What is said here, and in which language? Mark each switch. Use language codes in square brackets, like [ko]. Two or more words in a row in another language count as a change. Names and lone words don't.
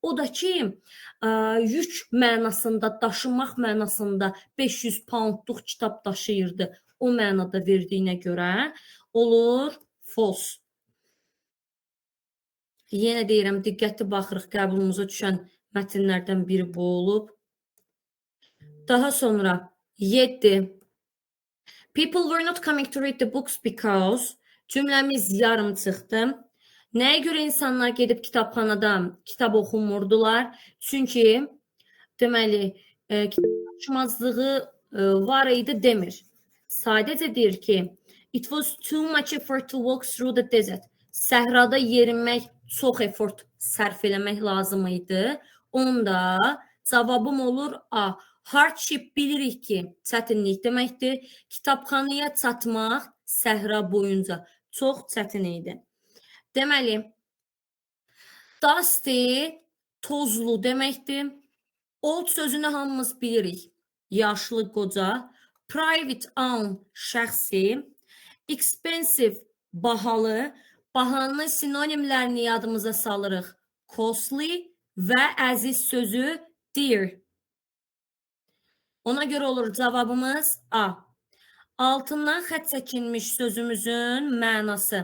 [az] O da ki, yük mənasında, daşımaq mənasında 500 poundluq kitab daşıyırdı. O mənada verdiyinə görə olur false. Yenə deyirəm, diqqətli baxırıq, qəbulumuza düşən mətnlərdən biri bu olub. Daha sonra 7. [en] People were not coming to read the books because [az] cümləmiz yarım çıxdı. Nəyə görə insanlar gedib kitabxanada kitab oxumurdular? Çünki deməli, kitab daşımazlığı var idi demir. Sadəcə deyir ki, [en] it was too much effort to walk through the desert. [az] Səhrada yerinmək çox effort sərf eləmək lazım idi. Onda cavabım olur A. Hardship bilirik ki, çətinlik deməkdir. Kitabxanaya çatmaq səhra boyunca çox çətin idi. Deməli, dusty, tozlu deməkdir. Old sözünü hamımız bilirik. Yaşlı, qoca. [en] Private, own, [az] şəxsi. Expensive, bahalı. Bahanın sinonimlərini yadımıza salırıq. Costly və əziz sözü dear. Ona görə olur cavabımız A. Altından xət çəkilmiş sözümüzün mənası.